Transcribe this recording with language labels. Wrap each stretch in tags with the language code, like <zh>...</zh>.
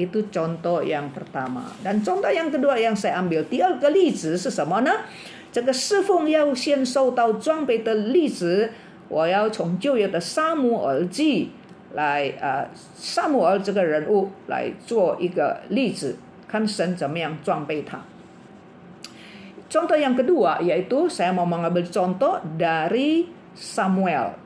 <id>Itu contoh yang pertama. Dan contoh yang kedua yang saya ambil,</id> <zh>第二个例子是什么呢？这个侍奉要先受到装备的例子，我要从旧约的撒母耳记来撒母耳这个人物来做一个例子，看神怎么样装备他。</zh> <id>Contoh yang kedua yaitu saya mau mengambil contoh dari Samuel.</id>